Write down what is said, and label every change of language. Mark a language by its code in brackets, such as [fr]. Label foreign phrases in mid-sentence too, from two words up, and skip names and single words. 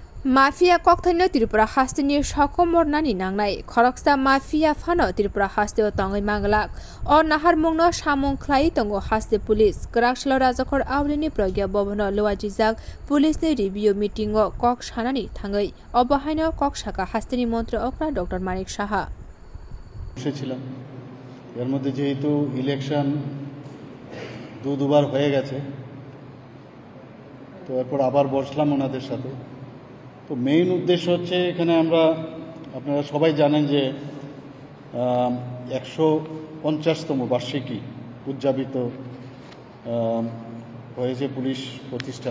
[trp] माफिया कक्थाइनो त्रिपुरा हास्तिनि सकमरनानि नांनाय खरकसा माफिया फानो त्रिपुरा हास्तियाव तंगै मांगलाक अ नाहारमुंनो सामुं ख्लाइ तंगो हास्ति पुलिस क्राक्सालो राजाखर आवलिनि प्रज्ञा भवनो लुवाजिजाक पुलिसनि रिभिउ मिटिंगो कक सानानि थांगै अबहायनो कक साका हास्तिनि मन्त्री अक्रा डॉ.मानिक साहा [bn] বসেছিলাম এর মধ্যে যেহেতু ইলেকশন দুবার হয়ে গেছে তো এরপর আবার বসলাম ওনাদের সাথে তো মেইন উদ্দেশ্য হচ্ছে এখানে আমরা আপনারা সবাই জানেন যে 150তম বার্ষিকী উদযাপিত হয়েছে পুলিশ প্রতিষ্ঠার।